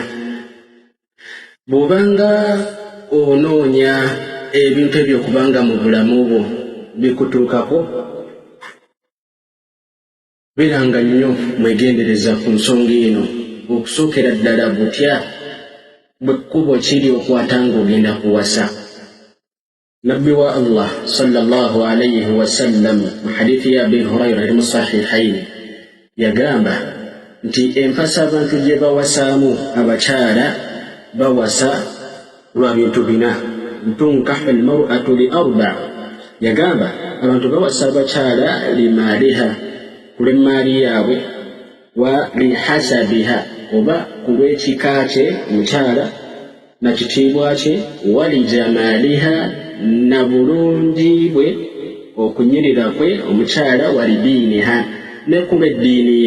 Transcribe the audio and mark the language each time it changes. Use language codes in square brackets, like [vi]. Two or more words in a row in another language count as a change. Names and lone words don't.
[lg] Bw'obanga onoonya ebintu ebyokubanga mu bulamu bwo bikutuukako, biranga nnyo mwegendereza ku nsonga eno. Okusookera ddala butya bwe kkubo kiri okwatanga ogenda kuwasa. Nabbi wa Allah [ar] صلى الله عليه وسلم [lg] mu hadithi ya Abi Hurayra eri mu sahihaini yagamba nti empasa abantu gye bawasaamu abakyala bawasa lwa bintu bina. [ar] تنكح المرأة لأربع', [lg] yagamba abantu bawasa abakyala limaaliha, kulw'emaali yaabwe, [ar] ولحسبها [lg] oba kulw'ekika kye omukyala na kitiibwa kye, [ar] ولجمالها [lg] na bulungi bwe okunyirira kwe omukyala, [ar] ولدينها [lg] ne kulw'eddiini ye.